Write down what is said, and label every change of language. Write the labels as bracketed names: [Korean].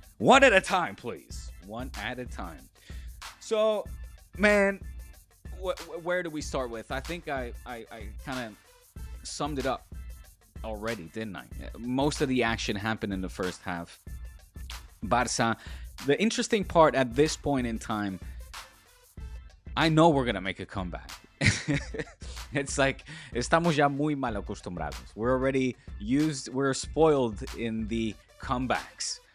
[English] One at a time, please. One at a time. So, man, where do we start with? I think I kind of summed it up already, didn't I? Most of the action happened in the first half. Barça, the interesting part at this point in time, I know we're going to make a comeback. It's like, [Spanish] estamos ya muy mal acostumbrados. [English] We're already we're spoiled in the comebacks.